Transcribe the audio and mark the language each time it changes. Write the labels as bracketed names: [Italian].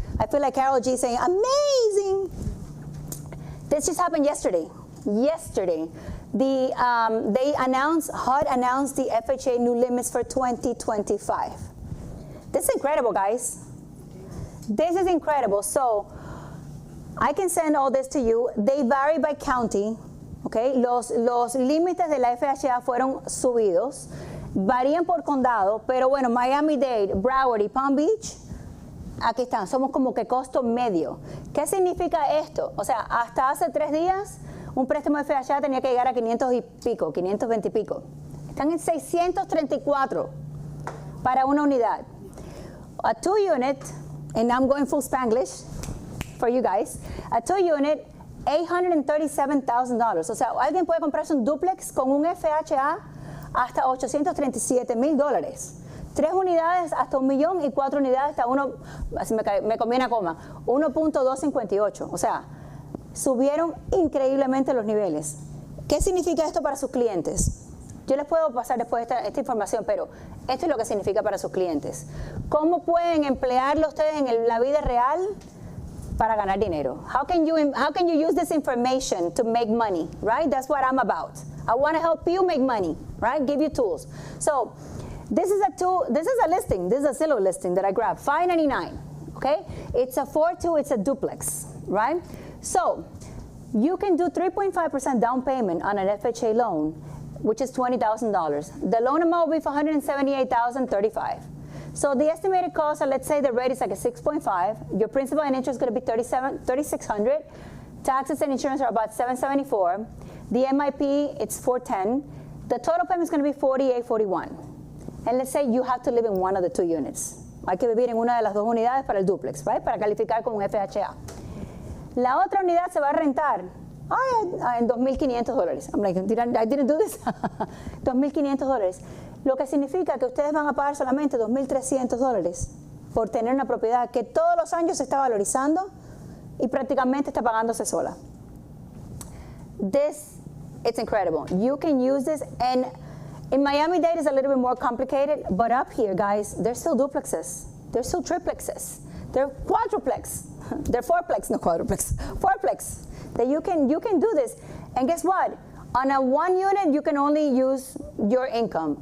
[English] I feel like Carol G saying amazing. This just happened yesterday. Yesterday, HUD announced the FHA new limits for 2025. This is incredible, guys. This is incredible. So I can send all this to you. They vary by county. [Spanish] Okay, los límites de la FHA fueron subidos. Varían por condado, pero bueno, Miami-Dade, Broward y Palm Beach, aquí están. Somos como que costo medio. ¿Qué significa esto? O sea, hasta hace 3 días, un préstamo de FHA tenía que llegar a 500 y pico, 520 y pico. Están en 634 para una unidad. [English] A 2-unit, and I'm going full Spanglish for you guys, a 2-unit, $837,000. [Spanish] O sea, alguien puede comprarse un duplex con un FHA hasta $837,000. 3 unidades hasta $1 millón y 4 unidades hasta me comí una coma, 1.258. O sea, subieron increíblemente los niveles. ¿Qué significa esto para sus clientes? Yo les puedo pasar después esta información, pero esto es lo que significa para sus clientes. ¿Cómo pueden emplearlo ustedes en la vida real para ganar dinero? [English] How can you use this information to make money, right? That's what I'm about. I want to help you make money, right? Give you tools. So this is a listing. This is a Zillow listing that I grabbed, $599, okay? It's a 4-2, it's a duplex, right? So you can do 3.5% down payment on an FHA loan, which is $20,000. The loan amount will be for $178,035. So the estimated cost, let's say the rate is like a 6.5. Your principal and interest is going to be $3,600. Taxes and insurance are about $774. The MIP, it's $410. The total payment is going to be $4841. And let's say you have to live in one of the two units. [Spanish] Hay que vivir en una de las dos unidades para el duplex, [English] right? [Spanish] Para calificar como un FHA. La otra unidad se va a rentar en $2,500. [English] I'm like, I didn't do this. $2,500. [Spanish] Lo que significa que ustedes van a pagar solamente $2,300 por tener una propiedad que todos los años se está valorizando y prácticamente está pagándose sola. [English] It's incredible. You can use this, and in Miami-Dade it's a little bit more complicated, but up here, guys, there's still duplexes. There's still triplexes. They're quadruplex. They're fourplex, no quadruplex. Fourplex. That you can do this. And guess what? On a 1 unit, you can only use your income.